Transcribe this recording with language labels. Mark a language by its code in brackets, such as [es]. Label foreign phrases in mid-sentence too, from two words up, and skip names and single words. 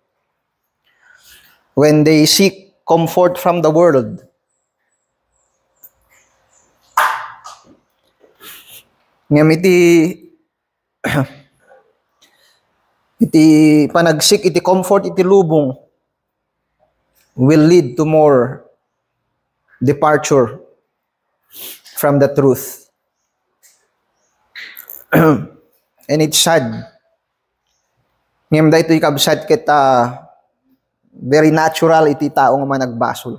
[en] When they seek comfort from the world. [ilo] Ngam iti panagsik iti comfort iti lubong [en] will lead to more departure from the truth. And it's sad. [ilo] Ngam daytoy kabsat ket [en] very natural [ilo] iti tao nga managbasol.